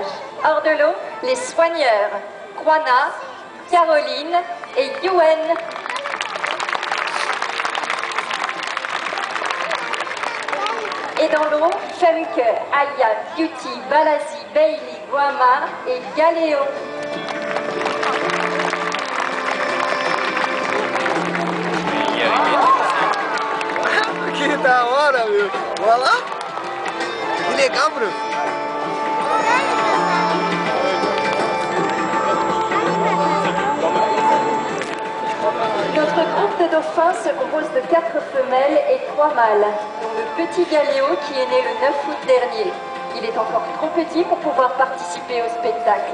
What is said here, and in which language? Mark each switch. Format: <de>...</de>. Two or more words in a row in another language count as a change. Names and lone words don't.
<fr>Hors de l'eau, les soigneurs, Juana, Caroline et Yuen. Et dans l'eau, Femke, Aya, Beauty, Balazi, Bailey, Guama et Galéo.</fr> <pt>Que da hora, meu. Olha lá. Que legal, Bruno.</pt> <fr>Notre groupe de dauphins se compose de 4 femelles et 3 mâles, dont le petit Galéo qui est né le 9 août dernier. Il est encore trop petit pour pouvoir participer au spectacle.</fr>